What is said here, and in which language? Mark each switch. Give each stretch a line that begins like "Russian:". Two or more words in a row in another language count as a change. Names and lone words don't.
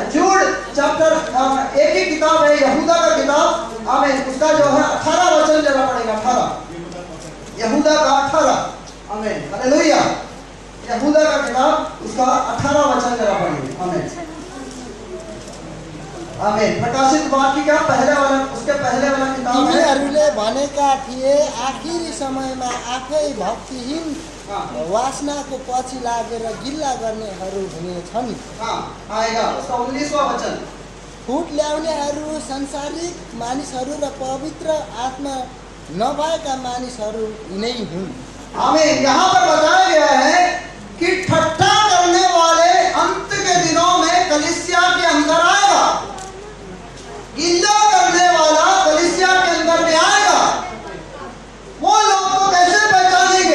English: Jude chapter,
Hindi: एक ही किताब है, यहूदा का किताब, आमीन, उसका जो है 18 वचन जरा पड़ेगा। 18 यहूदा का 18, आमीन, हालेलुया। यहूदा का किताब उसका 18 वचन जरा पढ़िए, आमीन, आमीन। प्रकाशित वाक्य का पहले वाला, उसके पहले वाला किताब है।
Nepali: तिनीहरूले भनेका थिए आखिरी समयमा आफै भक्तिहीन वासनाको पछि लागेर गिल्ला गर्नेहरू हुनेछन्।
Hindi: आएगा उसका 19वां वचन।
Nepali: फुट ल्याउनेहरू संसारिक मानिसहरू र पवित्र आत्मा नभएका मानिसहरू यिनै हुन्। आमीन।
Hindi: यहाँ पर बताया गया है कि ठट्ठा करने वाले अंत के दिनों में कलीसिया के अंदर आएगा। गिल्ला करने वाला कलीसिया के अंदर में आएगा। वो लोग को कैसे पहचानेंगे?